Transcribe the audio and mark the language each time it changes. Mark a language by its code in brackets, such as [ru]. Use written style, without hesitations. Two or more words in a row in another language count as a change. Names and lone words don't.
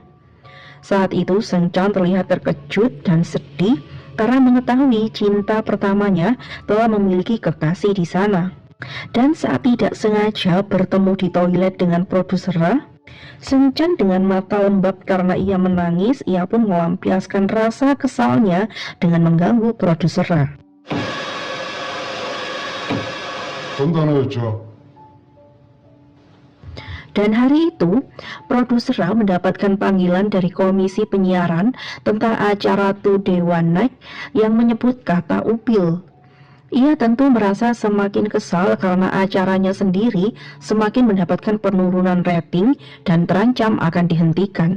[id] Saat itu Seung Chan terlihat terkejut dan sedih karena mengetahui cinta pertamanya telah memiliki kekasih di sana. Dan saat tidak sengaja bertemu di toilet dengan produser Ra, Seung Chan dengan mata lembab karena ia menangis, ia pun melampiaskan rasa kesalnya dengan mengganggu produser Ra. [ko] 돈도 하나 줬죠. [id] Dan hari itu, produser Ra mendapatkan panggilan dari komisi penyiaran tentang acara Today One Night yang menyebut kata upil. Ia tentu merasa semakin kesal karena acaranya sendiri semakin mendapatkan penurunan rating dan terancam akan dihentikan.